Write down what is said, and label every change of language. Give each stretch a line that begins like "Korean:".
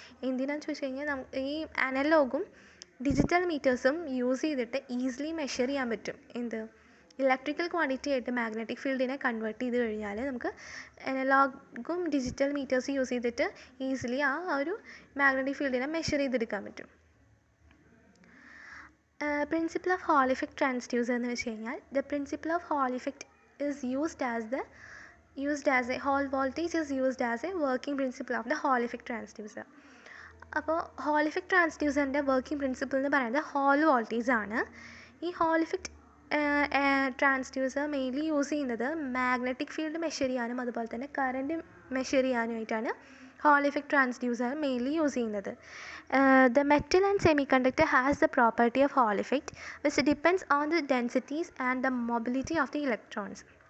Malayalam: എന്തിനാണെന്ന് ചോദിച്ചു കഴിഞ്ഞാൽ ഈ അനലോഗും ഡിജിറ്റൽ മീറ്റേഴ്സും യൂസ് ചെയ്തിട്ട് ഈസിലി മെഷർ ചെയ്യാൻ പറ്റും. ഇലക്ട്രിക്കൽ ക്വാണ്ടിറ്റി ആയിട്ട് മാഗ്നറ്റിക് ഫീൽഡിനെ കൺവേർട്ട് ചെയ്ത് കഴിഞ്ഞാൽ നമുക്ക് അനലോഗും ഡിജിറ്റൽ മീറ്റേഴ്സ് യൂസ് ചെയ്തിട്ട് ഈസിലി ആ ഒരു മാഗ്നറ്റിക് ഫീൽഡിനെ മെഷർ ചെയ്തെടുക്കാൻ പറ്റും.
English: principle of Hall effect transducer
Malayalam: എന്ന് വെച്ച് കഴിഞ്ഞാൽ
English: The principle of Hall effect is used as a Hall voltage is used as a working principle of the Hall effect transducer.
Malayalam: അപ്പോൾ ഹോൾ ഇഫക്റ്റ് ട്രാൻസ്ഡ്യൂസറിൻ്റെ വർക്കിംഗ് പ്രിൻസിപ്പിൾ എന്ന് പറയുന്നത് whole voltage ആണ്. ഈ whole effect transducer mainly use ചെയ്യുന്നത് magnetic field measure ചെയ്യാനും അതുപോലെ തന്നെ current measure ചെയ്യാനുമായിട്ടാണ് whole effect transducer mainly use ചെയ്യുന്നത്.
English: The metal and semiconductor has the property of Hall effect which depends on the densities and the mobility of the electrons.